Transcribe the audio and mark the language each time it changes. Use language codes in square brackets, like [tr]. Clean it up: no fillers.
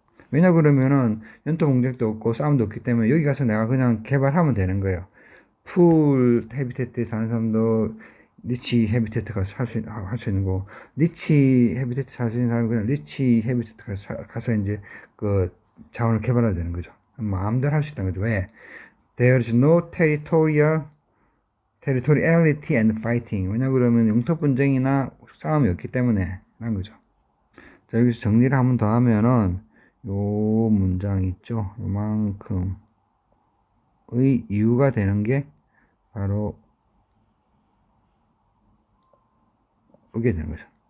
[ko] 왜냐 그러면은 연토 공작도 없고 싸움도 없기 때문에 여기 가서 내가 그냥 개발하면 되는 거예요. 풀 헤비테트에 사는 사람도 리치 헤비테트 가서 할 수 있는 거, 리치 헤비테트 살 수 있는 사람은 그냥 리치 헤비테트 가서 이제 그 자원을 개발해야 되는 거죠. 마음대로 할 수 있다는 거죠. 왜? [en] There's no territoriality and fighting. [ko] 왜냐 그러면 영토 분쟁이나 싸움이 없기 때문에 라는 거죠. 자, 여기서 정리를 한번 더 하면은 요 문장 있죠. 요만큼의 이유가 되는 게 바로 오게 되는 거죠.